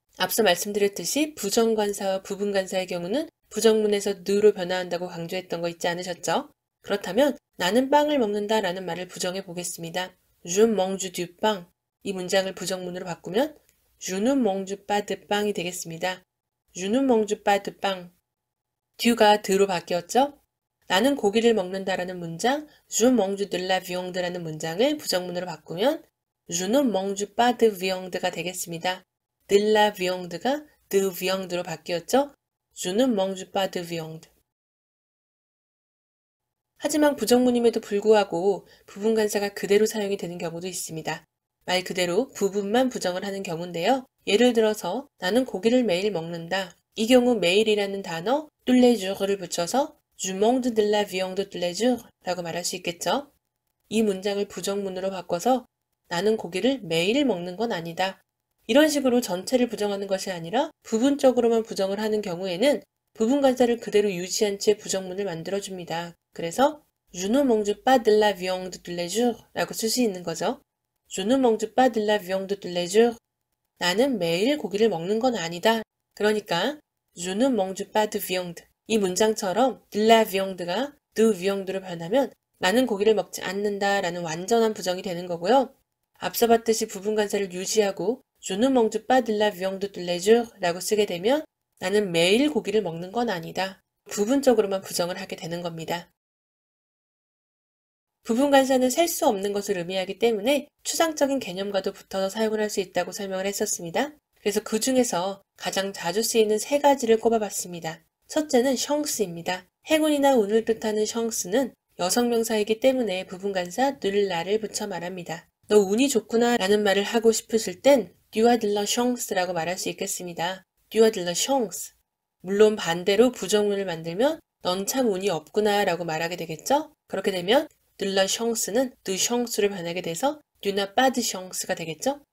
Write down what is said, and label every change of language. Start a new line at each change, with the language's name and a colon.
Korean: 앞서 말씀드렸듯이 부정관사와 부분관사의 경우는 부정문에서 느로 변화한다고 강조했던 거 잊지 않으셨죠? 그렇다면 나는 빵을 먹는다 라는 말을 부정해 보겠습니다.
French: Je mange du pain.
Korean: 이 문장을 부정문으로 바꾸면
French: Je ne mange pas de pain이 되겠습니다. Je ne mange pas de pain. du가
Korean: 드로 바뀌었죠? 나는 고기를 먹는다라는 문장
French: Je mange de la viande
Korean: 라는 문장을 부정문으로 바꾸면
French: Je ne mange pas de viande가 되겠습니다. de la viande가 de viande로
Korean: 바뀌었죠?
French: Je ne mange pas de viande.
Korean: 하지만 부정문임에도 불구하고 부분관사가 그대로 사용이 되는 경우도 있습니다. 말 그대로 부분만 부정을 하는 경우인데요. 예를 들어서 나는 고기를 매일 먹는다. 이 경우 매일이라는 단어
French: tous les jours를 붙여서 Je mange de la viande tous les jours 라고 말할 수 있겠죠.
Korean: 이 문장을 부정문으로 바꿔서 나는 고기를 매일 먹는 건 아니다. 이런 식으로 전체를 부정하는 것이 아니라 부분적으로만 부정을 하는 경우에는 부분관사를 그대로 유지한 채 부정문을 만들어줍니다.
French: 그래서 Je ne mange pas de la viande tous les jours
Korean: 라고 쓸 수 있는 거죠.
French: Je ne mange pas de la viande tous les jours.
Korean: 나는 매일 고기를 먹는 건 아니다. 그러니까
French: Je ne mange pas de viande.
Korean: 이 문장처럼 de la viande가 de viande로 변하면 나는 고기를 먹지 않는다 라는 완전한 부정이 되는 거고요. 앞서 봤듯이 부분관사를 유지하고
French: Je ne mange pas de la viande tous les jours
Korean: 라고 쓰게 되면 나는 매일 고기를 먹는 건 아니다. 부분적으로만 부정을 하게 되는 겁니다. 부분관사는 셀 수 없는 것을 의미하기 때문에 추상적인 개념과도 붙어서 사용을 할 수 있다고 설명을 했었습니다. 그래서 그 중에서 가장 자주 쓰이는 세 가지를 꼽아봤습니다. 첫째는 샹스입니다. 행운이나 운을 뜻하는 샹스는 여성명사이기 때문에 부분관사 늘라를 붙여 말합니다. 너 운이 좋구나 라는 말을 하고 싶으실 땐
French: tu as de la chance
Korean: 라고 말할 수 있겠습니다.
French: tu as de la chance.
Korean: 물론 반대로 부정문을 만들면 넌 참 운이 없구나 라고 말하게 되겠죠? 그렇게 되면
French: de la chance는 de chance로 변하게 돼서 tu n'as pas de chance가 되겠죠?